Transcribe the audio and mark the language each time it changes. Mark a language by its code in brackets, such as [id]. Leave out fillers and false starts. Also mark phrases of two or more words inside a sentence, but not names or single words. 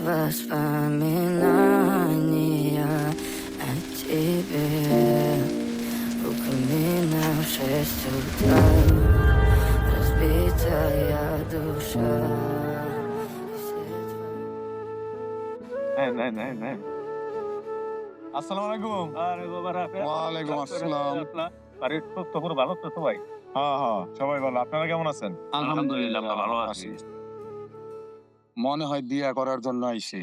[ru] воспоминания о тебе. Руками на 6 утра, разбитая душа. [ar] السلام عليكم. وعليكم السلام. [bn] বাড়ির খবর ভালো তো সবাই? হ্যাঁ হ্যাঁ, সবাই ভালো। আপনারা কেমন আছেন? আলহামদুলিল্লাহ ভালো আছি। মনে হয় বিয়া করার জন্য আইছে।